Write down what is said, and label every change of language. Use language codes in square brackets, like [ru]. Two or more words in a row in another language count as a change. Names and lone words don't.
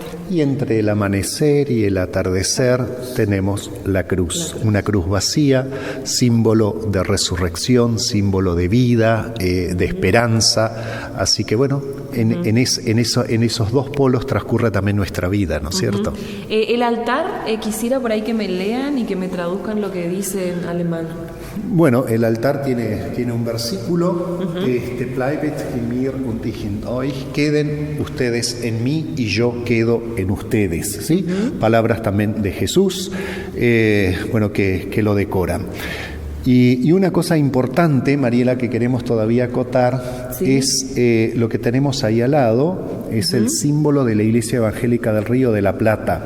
[es] Y entre el amanecer y el atardecer tenemos la cruz, una cruz vacía, símbolo de resurrección, símbolo de vida, de esperanza. Así que bueno, en esos 2 polos transcurre también nuestra vida, ¿no es cierto? El altar, quisiera por ahí que me lean y que me traduzcan lo que dice en alemán. Bueno, el altar tiene un versículo, [de] Bleibet in mir und ich in euch, [es] queden ustedes en mí y yo quedo en ustedes, ¿sí? Palabras también de Jesús, que lo decoran. Y una cosa importante, Mariela, que queremos todavía acotar, es lo que tenemos ahí al lado, es el símbolo de la Iglesia Evangélica del Río de la Plata.